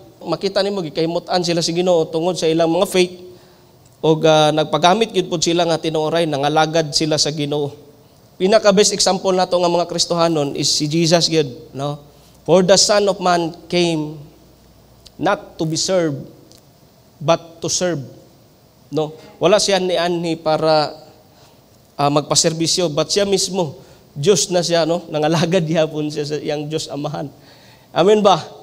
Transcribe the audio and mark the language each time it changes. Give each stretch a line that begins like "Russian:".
Cebuano: Makita nimo gikahimut-an sila sa Ginoo tungod sa ilang mga faith o nagpagamit gyud pud sila nga tinuoray nangalagad sila sa Ginoo. Pinaka
English: best example
Cebuano: nato nga mga Kristohanon is si Jesus gyud, no?
English: For the Son of Man came not to be served but to serve, no?
Cebuano: Wala siya ni para magpaserbisyo, but siya mismo Diyos na siya, no? Nangalagad gyapon siya sa iyang Diyos Amahan. Amen ba?